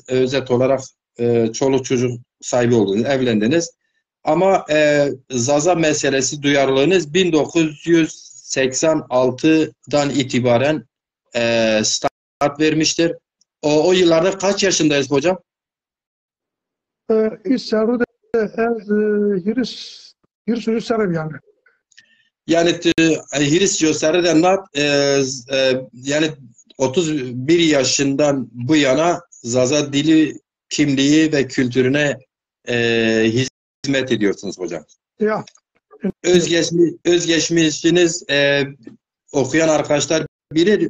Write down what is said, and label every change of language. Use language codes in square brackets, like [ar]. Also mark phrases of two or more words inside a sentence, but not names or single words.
[tr] Özet olarak çoluk çocuk sahibi oldunuz, evlendiniz. Ama Zaza meselesi duyarlılığınız 1986'dan itibaren start vermiştir. O yıllarda kaç yaşındayız hocam? İsterdi [zza] hiris serim [tr] yani. Yani hiris gösteriden yani 31 yaşından bu yana Zaza dili, kimliği ve kültürüne hizmet ediyorsunuz hocam. Ya. Özgeçmişiniz okuyan arkadaşlar bilir.